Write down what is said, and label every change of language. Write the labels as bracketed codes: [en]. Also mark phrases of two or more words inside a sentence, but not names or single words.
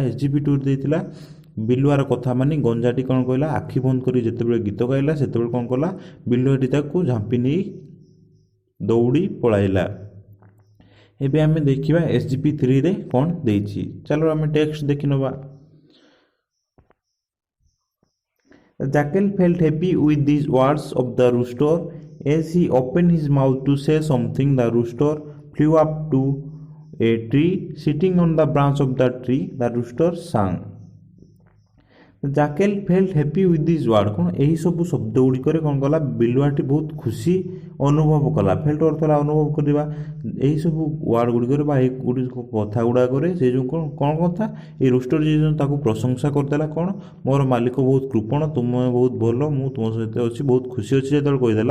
[or] SGP 2ରେ ଦେଇଥିଲା ବିଲୁଆର କଥା ମାନି ଗଞ୍ଜାଟି କ'ଣ କହିଲା, ଆଖି ବନ୍ଦ କରି ଯେତେବେଳେ ଗୀତ ଗାଇଲା ସେତେବେଳେ କ'ଣ କଲା, ବିଲୁଆଟି ତାକୁ ଝାମ୍ପି ନେଇ ଦୌଡ଼ି ପଳାଇଲା। ଏବେ ଆମେ ଦେଖିବା SGP 3ରେ କ'ଣ ଦେଇଛି। ଚାଲ ଆମେ ଟେକ୍ସଟ ଦେଖିନେବା। [en] The jackal felt happy with these words of the rooster. As he opened his mouth to say something, the rooster flew up to a tree. Sitting on the branch of the tree, the rooster sang. The jackal felt happy with these words. [or] କ'ଣ ଏହି ସବୁ ଶବ୍ଦ ଗୁଡ଼ିକରେ କ'ଣ କଲା, ବିଲୁଆଟି ବହୁତ ଖୁସି ଅନୁଭବ କଲା। ଫେଲ୍ଟ ଅର୍ଥ ହେଲା ଅନୁଭବ କରିବା। ଏହିସବୁ ୱାର୍ଡ଼ ଗୁଡ଼ିକରେ ବା ଏହି କଥା ଗୁଡ଼ାକରେ ସେ ଯେଉଁ କ'ଣ କଥା, ଏଇ ରୁଷ୍ଟର ଯିଏ ତାକୁ ପ୍ରଶଂସା କରିଦେଲା। କ'ଣ, ମୋର ମାଲିକ ବହୁତ କୃପଣ, ତୁମେ ବହୁତ ଭଲ, ମୁଁ ତୁମ ସହିତ ଅଛି, ବହୁତ ଖୁସି ଅଛି ଯେତେବେଳେ କହିଦେଲା।